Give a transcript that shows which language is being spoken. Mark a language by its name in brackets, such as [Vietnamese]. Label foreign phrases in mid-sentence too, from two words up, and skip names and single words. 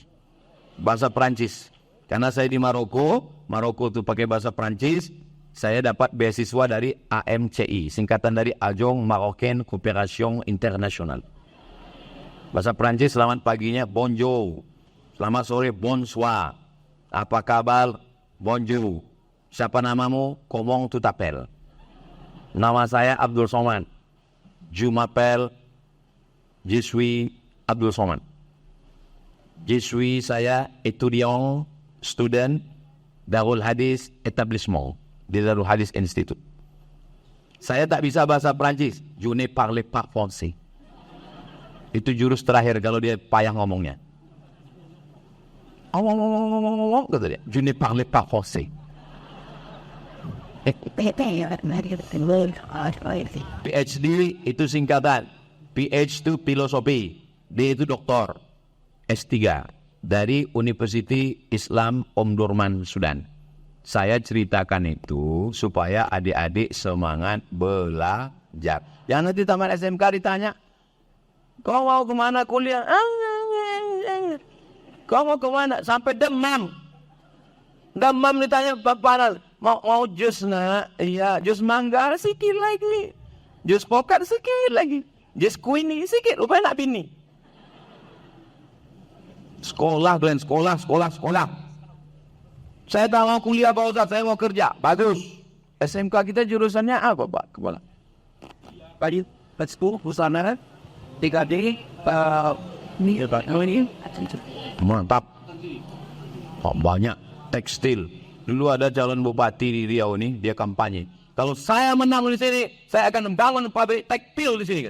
[Indonesian] Bahasa Prancis. Karena saya di Maroko itu pakai bahasa Prancis, saya dapat beasiswa dari AMCI, singkatan dari Agence Marocaine Coopération Internationale. Bahasa Prancis, selamat paginya bonjour. Selamat sore bonsoir. Apa kabar? Bonjour. Siapa namamu? [French] Comment tu t'appelles? [Indonesian] Nama saya Abdul Somad. [French] Je m'appelle, je suis Abdul Somad. Je suis saya étudiant, student, Darul Hadis Etablissement, di Darul Hadis Institute. [Indonesian] Saya tak bisa bahasa Perancis. [French] Je ne parle pas français. [Indonesian] Itu jurus terakhir kalau dia payah ngomongnya. Kata dia. [French] Je ne parle pas français. [Indonesian] PhD itu singkatan. PH itu filosofi. D itu doktor. S3 dari University Islam Omdurman Sudan. Saya ceritakan itu supaya adik-adik semangat belajar. Yang nanti tamat SMK ditanya, kau mau kemana kuliah? Kau mau kemana? Sampai demam. Demam ditanya, bapak mau jus nak? Iya, jus mangga sikit lagi. Jus pokat sikit lagi. Jus kuini sikit, rupanya nak bini. Sekolah, Glenn, sekolah. Saya tak mau kuliah Pak Ustaz, saya mau kerja. Bagus. SMK kita jurusannya apa Pak Kepala? Padi, school, busana, 3D, ini. Mantap. Oh, banyak. Tekstil. Dulu ada calon bupati di Riau ini, dia kampanye. Kalau saya menang di sini, saya akan membangun pabrik tekstil di sini kan.